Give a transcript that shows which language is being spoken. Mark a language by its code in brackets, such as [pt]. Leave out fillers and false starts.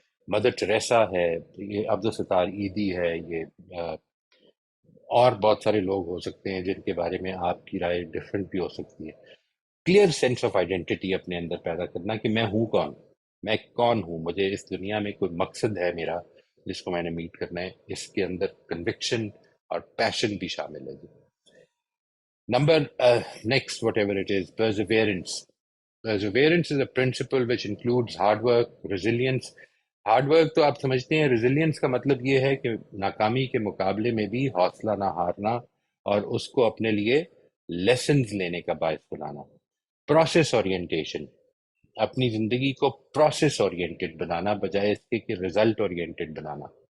[ur] Mother Teresa ہے، یہ عبدالستار ایدی ہے، یہ اور بہت سارے لوگ ہو سکتے ہیں جن کے بارے میں آپ کی رائے ڈفرینٹ بھی ہو سکتی ہے. [en] clear sense of identity [ur] اپنے اندر پیدا کرنا کہ میں ہوں کون، میں کون ہوں، مجھے اس دنیا میں کوئی مقصد ہے میرا جس کو میں نے میٹ کرنا ہے. اس کے اندر کنوکشن اور پیشن بھی شامل ہے جی. [en] Number next whatever it is perseverance. Perseverance is a principle which includes hard work, resilience. [ur] Hard work تو آپ سمجھتے ہیں، ریزیلینس کا مطلب یہ ہے کہ ناکامی کے مقابلے میں بھی حوصلہ نہ ہارنا اور اس کو اپنے لیے لیسنز لینے کا باعث بنانا. پروسیس اورینٹیشن، اپنی زندگی کو پروسیس اورینٹیڈ بنانا بجائے اس کے کہ ریزلٹ اورینٹیڈ بنانا.